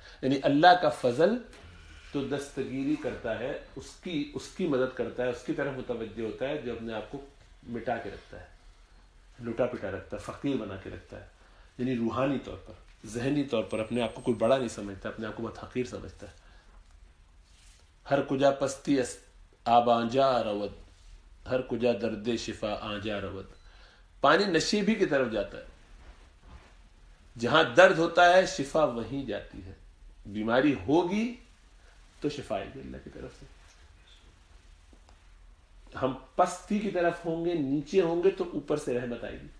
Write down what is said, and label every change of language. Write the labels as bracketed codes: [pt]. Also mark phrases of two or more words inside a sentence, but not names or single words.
[ur] یعنی اللہ کا فضل تو دستگیری کرتا ہے، اس کی مدد کرتا ہے، اس کی طرف متوجہ ہوتا ہے جو اپنے آپ کو مٹا کے رکھتا ہے، لٹا پٹا رکھتا ہے، فقیر بنا کے رکھتا ہے. یعنی روحانی طور پر، ذہنی طور پر اپنے آپ کو کوئی بڑا نہیں سمجھتا، اپنے آپ کو بہت حقیر سمجھتا ہے. [fa] ہر کجا پستی آب آنجا رود، ہر کجا درد شفا آنجا رود. [ur] پانی نشیبی کی طرف جاتا ہے، جہاں درد ہوتا ہے شفا وہیں جاتی ہے. بیماری ہوگی تو شفا آئے گی اللہ کی طرف سے. ہم پستی کی طرف ہوں گے، نیچے ہوں گے تو اوپر سے رحمت آئے گی.